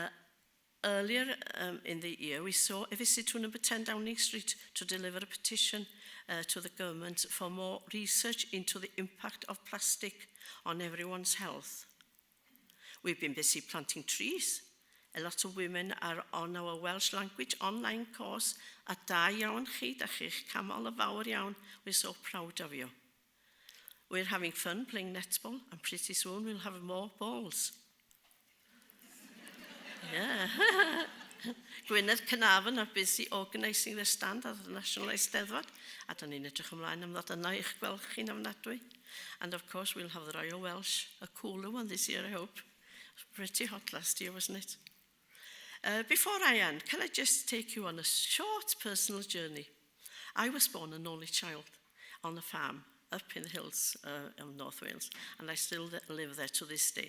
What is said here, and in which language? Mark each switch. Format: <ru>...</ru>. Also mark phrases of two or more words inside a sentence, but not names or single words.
<en>Earlier in the year, we saw a visit to number 10 Downing Street to deliver a petition to the government for more research into the impact of plastic on everyone's health. We've been busy planting trees. A lot of women are on our Welsh language online course.</en> <cy>A da iawn chi, da chi'ch camol y fawr iawn.</cy> <en>We're so proud of you. We're having fun playing netball, and pretty soon we'll have more balls. Yeah. Gwynedd Cynarfon are busy organising their stand at the National Eisteddfod,</en> <cy>a da ni'n edrych ymlaen am ddod yna i'ch gweld chi'n ofnadwy.</cy> <en>And of course we'll have the Royal Welsh, a cooler one this year, I hope. Pretty hot last year, wasn't it? Before I end, can I just take you on a short personal journey? I was born an only child on a farm up in the hills of North Wales, and I still live there to this day.</en>